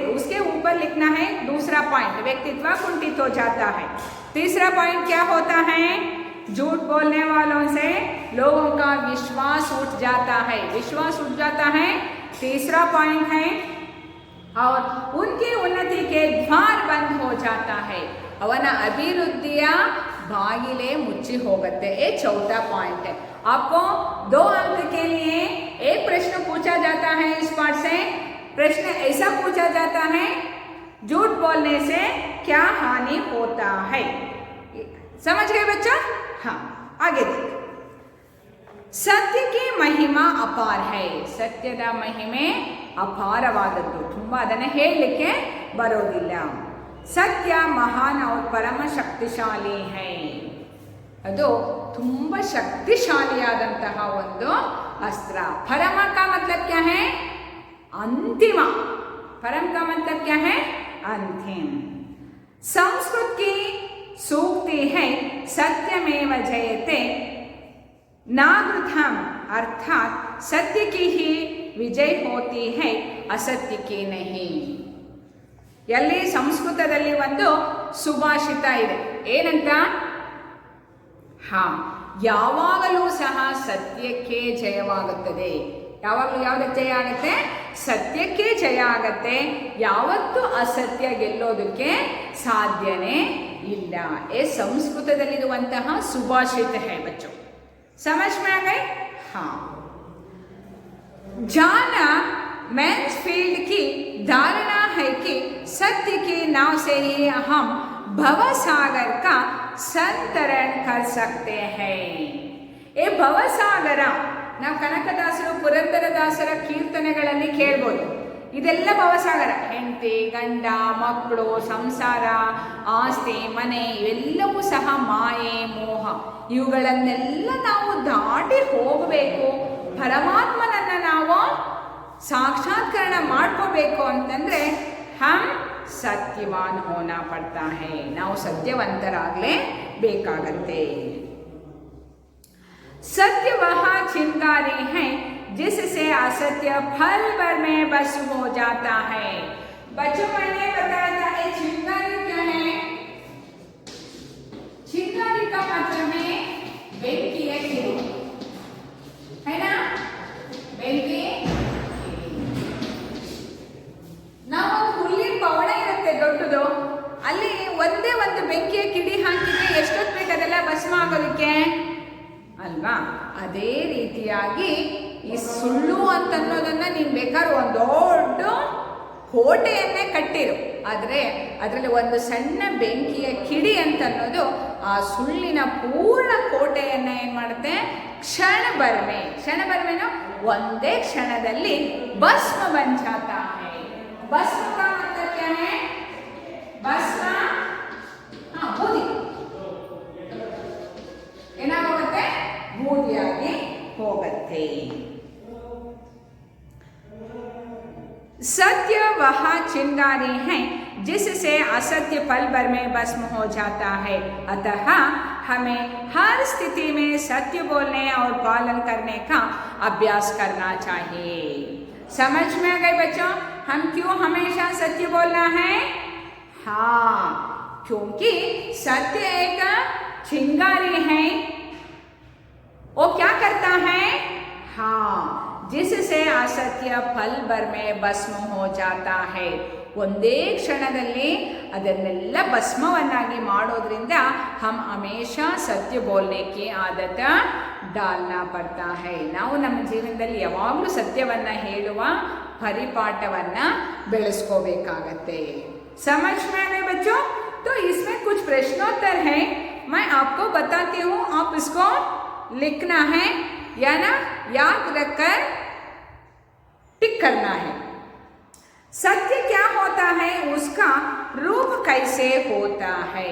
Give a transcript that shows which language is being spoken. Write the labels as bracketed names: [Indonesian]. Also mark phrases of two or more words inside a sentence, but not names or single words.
[Hindi] उसके ऊपर लिखना है दूसरा पॉइंट, व्यक्तित्व कुंठित हो जाता है. तीसरा पॉइंट क्या होता है? झूठ बोलने वालों से लोगों का विश्वास उठ जाता है. विश्वास उठ जाता है, तीसरा पॉइंट है. और उनकी उन्नति के द्वार बंद हो जाता है. [Kannada] ಅವನ ಅಭಿವೃದ್ಧಿಯ ಬಾಗಿಲೇ ಮುಚ್ಚಿ ಹೋಗುತ್ತೆ. [Hindi] ये चौथा पॉइंट है. आपको 2 अंक के लिए एक प्रश्न पूछा जाता है इस पाठ से. प्रश्न ऐसा पूछा जाता है, झूठ बोलने से क्या हानि होता है? समझ गए बच्चा? हाँ, आगे देखो. सत्य की महिमा अपार है. [Kannada] ಸತ್ಯದ ಮಹಿಮೆ ಅಪಾರವಾದದ್ದು, ತುಂಬ ಅದನ್ನು ಹೇಳಲಿಕ್ಕೆ ಬರೋದಿಲ್ಲ. [Hindi] सत्य महान और परम ಶಕ್ತಿಶಾಲಿ है. [Kannada] ಅದು ತುಂಬ ಶಕ್ತಿಶಾಲಿಯಾದಂತಹ ಒಂದು अस्त्र. [Hindi] परम का मतलब क्या है? अंतिम. परम का मतलब क्या है? अंतिम. संस्कृत की सूक्ति है [Sanskrit] सत्यमेव जयते नावृथम, [Hindi] अर्थात सत्य की ही विजय होती है, असत्य की नहीं. [Kannada] ಎಲ್ಲಿ ಸಂಸ್ಕೃತದಲ್ಲಿ ಒಂದು ಸುಭಾಷಿತ ಇದೆ, ಏನಂತ? ಯಾವಾಗಲೂ ಸಹ ಸತ್ಯಕ್ಕೆ ಜಯವಾಗುತ್ತದೆ. ಯಾವಾಗಲೂ ಯಾವುದಕ್ಕೆ ಜಯ ಆಗುತ್ತೆ? ಸತ್ಯಕ್ಕೆ ಜಯ ಆಗತ್ತೆ. ಯಾವತ್ತೂ ಅಸತ್ಯ ಗೆಲ್ಲೋದಕ್ಕೆ ಸಾಧ್ಯನೇ ಇಲ್ಲ. [Hindi] ये [Kannada] ಸಂಸ್ಕೃತದಲ್ಲಿರುವಂತಹ ಸುಭಾಷಿತ [Hindi] है बच्चों. समझ में आ गए? हाँ. जाना मैन्सफील्ड की धारणा है कि सत्य की नाव से ही हम भवसागर का संतरण कर सकते हैं. [Kannada] ಏ ಭವಸಾಗರ ನಾವು ಕನಕದಾಸರು ಪುರಂದರದಾಸರ ಕೀರ್ತನೆಗಳಲ್ಲಿ ಕೇಳ್ಬೋದು. ಇದೆಲ್ಲ ಭವಸಾಗರ. ಹೆಂಡತಿ, ಗಂಡ, ಮಕ್ಕಳು, ಸಂಸಾರ, ಆಸ್ತಿ, ಮನೆ ಇವೆಲ್ಲವೂ ಸಹ ಮಾಯೆ, ಮೋಹ ಇವುಗಳನ್ನೆಲ್ಲ ನಾವು ದಾಟಿ ಹೋಗಬೇಕು. ಪರಮಾತ್ಮನನ್ನು ನಾವು ಸಾಕ್ಷಾತ್ಕರಣ ಮಾಡ್ಕೋಬೇಕು ಅಂತಂದರೆ [Hindi] हम सत्यवान होना पड़ता है. [Kannada] ನಾವು ಸತ್ಯವಂತರಾಗಲೇ ಬೇಕಾಗತ್ತೆ. [Hindi] सत्य वह चिंगारी है जिससे असत्य फल भर में बस हो जाता है. बच्चों मैंने बताया था ये चिंगारी क्या है? चिंगारी का मतलब है बेंकी है किड़ी, है ना? [Kannada] बेंकी ನಾವು ಹುಲ್ಲಿನ ಪವಣ ಇರುತ್ತೆ ದೊಡ್ಡದು, ಅಲ್ಲಿ ಒಂದೇ ಒಂದು ಬೆಂಕಿಯ ಕಿಡಿ ಹಾಕಿದ್ರೆ ಎಷ್ಟೊತ್ತು ಬೇಕು ಅದೆಲ್ಲ ಭಸ್ಮ ಆಗೋದಕ್ಕೆ ಅಲ್ವಾ? ಅದೇ ರೀತಿಯಾಗಿ ಈ ಸುಳ್ಳು ಅಂತನ್ನೋದನ್ನ ನೀನು ಬೇಕಾದ್ರೆ ಒಂದು ದೊಡ್ಡ ಕೋಟೆಯನ್ನೇ ಕಟ್ಟಿರು, ಆದರೆ ಅದರಲ್ಲಿ ಒಂದು ಸಣ್ಣ ಬೆಂಕಿಯ ಕಿಡಿ ಅಂತನ್ನೋದು ಆ ಸುಳ್ಳಿನ ಪೂರ್ಣ ಕೋಟೆಯನ್ನ ಏನು ಮಾಡುತ್ತೆ? [Hindi] क्षण भर में [Kannada] ಒಂದೇ ಕ್ಷಣದಲ್ಲಿ [Hindi] भस्म बन जाता है. ಭಸ್ಮ का मतलब क्या है? [Kannada] ಭಸ್ಮ ಬೂದಿ ಏನಾಗುತ್ತೆ? ಬೂದಿಯಾಗಿ ಹೋಗುತ್ತೆ. [Hindi] सत्य वह चिंगारी है जिससे असत्य पल भर में भस्म हो जाता है. अतः हमें हर स्थिति में सत्य बोलने और पालन करने का अभ्यास करना चाहिए. समझ में आ गए बच्चों? हम क्यों हमेशा सत्य बोलना है? हाँ, क्योंकि सत्य एक चिंगारी है. वो क्या करता है? हाँ, जिससे असत्य फल भर में भस्म हो जाता है. [Kannada] ಒಂದೇ ಕ್ಷಣದಲ್ಲಿ ಅದನ್ನೆಲ್ಲ ಭಸ್ಮವನ್ನಾಗಿ ಮಾಡೋದ್ರಿಂದ [Hindi] हम हमेशा सत्य बोलनेक्के आदत डालना पड़ता है. [Kannada] ನಾವು ನಮ್ಮ ಜೀವನದಲ್ಲಿ ಯಾವಾಗಲೂ ಸತ್ಯವನ್ನು ಹೇಳುವ ಪರಿಪಾಠವನ್ನು ಬೆಳೆಸ್ಕೋಬೇಕಾಗತ್ತೆ. [Hindi] समझ में आए बच्चों? तो इसमें कुछ प्रश्नोत्तर है, मैं आपको बताती हूँ, आप इसको लिखना है या ना याद रखकर टिक करना है. सत्य क्या होता है, उसका रूप कैसे होता है?